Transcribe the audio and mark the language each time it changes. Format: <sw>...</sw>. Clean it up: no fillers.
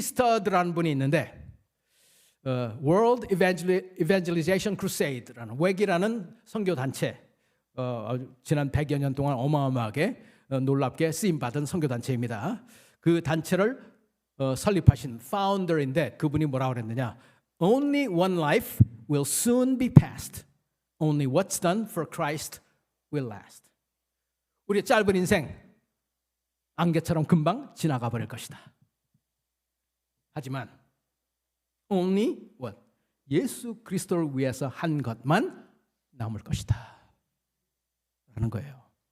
<ko>스터드라는 분이 있는데 World Evangelization Crusade라는 웨기라는 선교단체, 지난 100여 년 동안 어마어마하게 놀랍게 쓰임받은 선교단체입니다. 그 단체를 설립하신 파운더인데 그분이 뭐라고 그랬느냐?</ko> <en>Only one life will soon be passed. Only what's done for Christ will last.</en> <ko>우리의 짧은 인생 안개처럼 금방 지나가 버릴 것이다. 하지만</ko> <en>only what?</en> <ko>예수 그리스도를 위해서 한 것만 남을 것이다 라는 거예요.</ko>